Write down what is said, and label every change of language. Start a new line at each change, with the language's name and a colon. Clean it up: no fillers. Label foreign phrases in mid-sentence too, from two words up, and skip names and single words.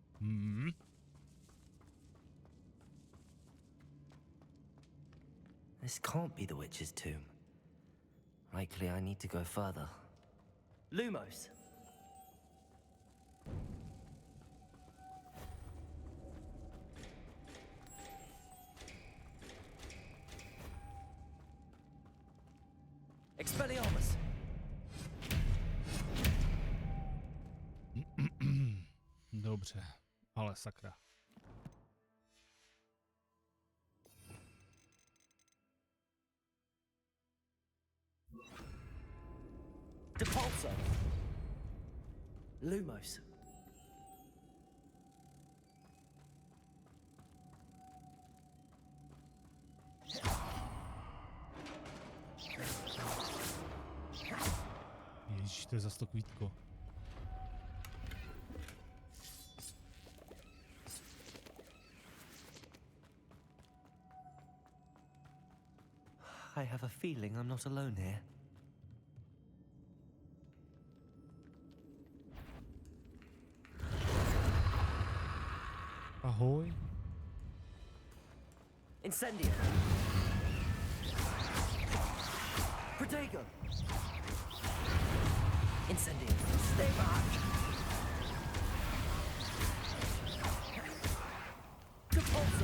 English: This can't be the witch's tomb. Likely I need to go further. Lumos. Expelliarmus.
Czech: Dobře, ale sakra.
English: Depulso. Lumos.
Czech: Ježiš, to je zas to kvítko.
English: I have a feeling I'm not alone here. Ahoj. Incendio. Protego. Incendio. Stay back. Depulso.